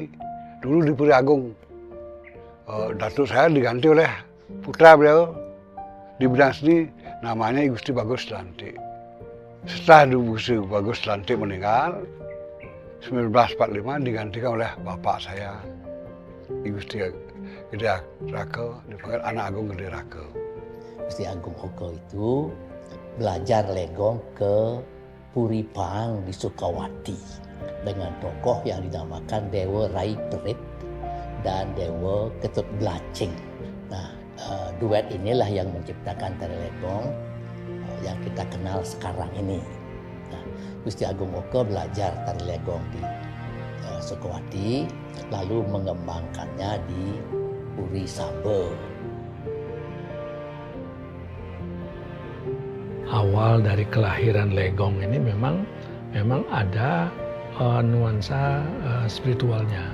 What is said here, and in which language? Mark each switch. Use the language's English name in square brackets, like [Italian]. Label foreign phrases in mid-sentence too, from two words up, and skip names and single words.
[Indonesian] Dulu di Puri Agung. Datuk saya diganti oleh putra beliau di bidang seni, namanya I Gusti Bagus Lantik. Setelah I Gusti Bagus Lantik meninggal, 1945 digantikan oleh bapak saya, I Gusti Gede Raka, dipanggil Anak Agung Gede Raka. Gusti Agung Oko itu belajar legong ke Puri Pang di Sukawati dengan tokoh yang dinamakan Dewa Rai Perit dan Dewa Ketut Blacing. Nah, duet inilah yang menciptakan tari legong yang kita kenal sekarang ini. Nah, Gusti Agung Oko belajar tari legong di Sukawati, lalu mengembangkannya di Puri Sabo. Awal dari kelahiran legong ini memang ada nuansa spiritualnya.